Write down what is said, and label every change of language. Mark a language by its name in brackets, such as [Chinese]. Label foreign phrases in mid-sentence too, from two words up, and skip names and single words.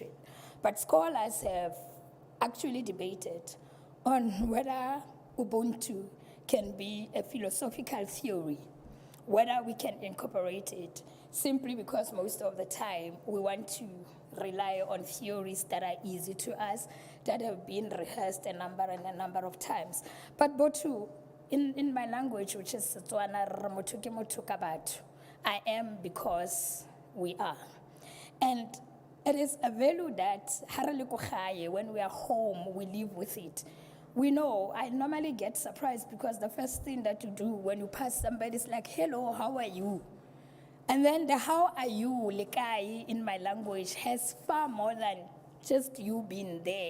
[English] But scholars have actually debated on whether Ubuntu can be a philosophical theory, whether we can incorporate it, simply because most of the time we want to rely on theories that are easy to us, that have been rehearsed a number of times. But Botu, in my language, which is Setswana, [Tswana] re motho ke motho ka batho. [English] I am because we are. And it is a value that [Tswana] ha re le ko gae, [English] when we are home, we live with it. We know, I normally get surprised because the first thing that you do when you pass somebody is like, hello, how are you? And then the how are you, lekai, in my language, has far more than just you being there.